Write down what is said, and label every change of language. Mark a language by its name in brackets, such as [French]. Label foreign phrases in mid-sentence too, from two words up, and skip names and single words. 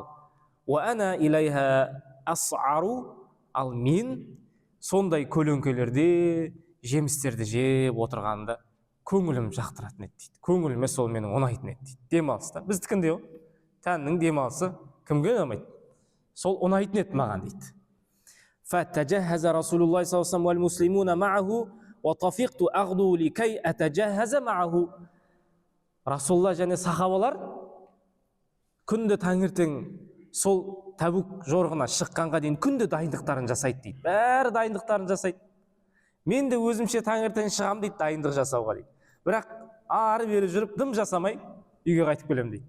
[Kazakh] Ал мен сондай көлеңкелерде жемістерді жеп отырғанды көңілім жақтыратын еді дейді. Көңіліме сол менің ұнайтын еді дейді. Демалыста. Біздікінде ғой. Тәннің демалысы кімге ұнамайды? Сол ұнайтын еді маған дейді. [Arabic] فَتَجَهَّزَ رَسُولُ اللَّهِ صَلَّى اللَّهُ عَلَيْهِ وَسَلَّمَ وَالْمُسْلِمُونَ مَعَهُ وَطَفِقْتُ أَغْدُو لِكَيْ أَتَجَهَّزَ مَعَهُ. [Kazakh] Расулалла және сахабалар күнде таңертең сол Табук жорығына шыққанға дейін күнде дайындықтарын жасайды дейді. Бәрі дайындықтарын жасайды. Мен де өзімше таңертең шығам дейді дайындық жасауға дейді. Бірақ ары бері жүріп дым жасамай үйге қайтып келем дейді.